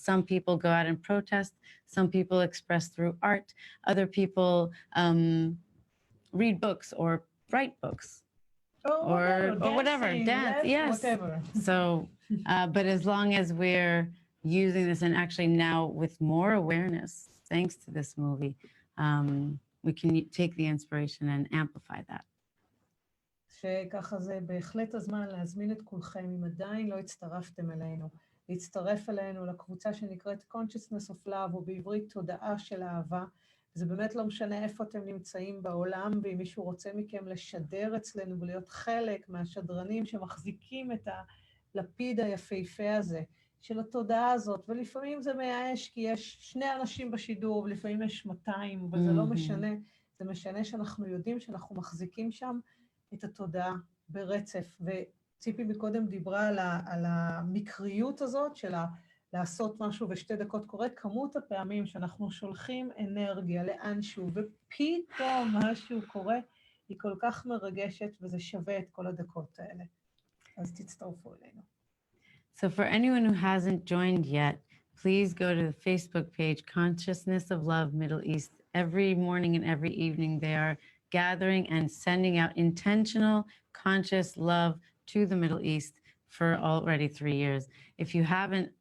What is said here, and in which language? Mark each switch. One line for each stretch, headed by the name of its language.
English: Some people go out and protest, some people express through art, other people read books or write books. Or whatever, dance, yes. Whatever. So, but as long as we're using this, and actually now with more awareness, thanks to this movie, we can take the inspiration and amplify that.
Hebrew: שככה זה בהחלט הזמן להזמין את כולכם, אם עדיין לא הצטרפתם אלינו, להצטרף אלינו לקבוצה שנקראת Consciousness of Love, או בעברית תודעה של אהבה. זה באמת לא משנה איפה אתם נמצאים בעולם, ואם מישהו רוצה מכם לשדר אצלנו ולהיות חלק מהשדרנים שמחזיקים את הלפיד היפהפה הזה, של התודעה הזאת, ולפעמים זה מייאש, כי יש 2 אנשים בשידור, ולפעמים יש 200, אבל זה לא משנה. זה משנה שאנחנו יודעים שאנחנו מחזיקים שם את התודעה ברצף. וציפי מקודם דיברה על המקריות הזאת של לעשות משהו ו2 דקות קורה, כמות הפעמים שאנחנו שולחים אנרגיה לאנשהו, ופתאום משהו קורה, היא כל כך מרגשת, וזה שווה את כל הדקות האלה. אז תצטרפו אלינו.
English: So for anyone who hasn't joined yet, please go to the Facebook page, Consciousness of Love Middle East. Every morning and every evening, they are gathering and sending out intentional, conscious love to the Middle East for already 3 years. If you haven't